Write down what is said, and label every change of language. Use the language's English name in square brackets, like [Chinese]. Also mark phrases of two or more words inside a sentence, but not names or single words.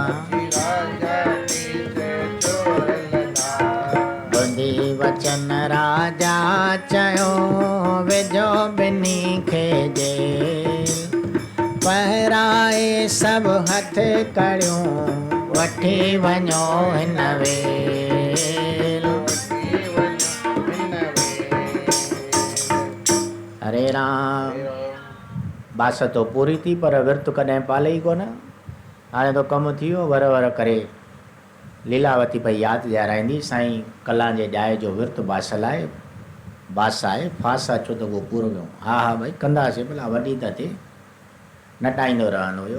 [Sindhi] ॿुधी वचन राजा चयो विझो ॿिन्ही खे जेल पहिराए सभु हथ कड़ियूं वठी वञो हिन वेल हरे राम। बास तो पूरी थी पर विर्त कॾहिं पाले ई कोन। हाणे तो कमु थी वियो वर वर करे लीलावती पई यादि ॾियाराईंदी साईं कला जे ॼाए जो विर्त बासल आहे बास आहे फास अचो त उहो पूरो कयूं। हा हा भई कंदासीं भला वॾी त थिए नटाईंदो रहंदो हुयो।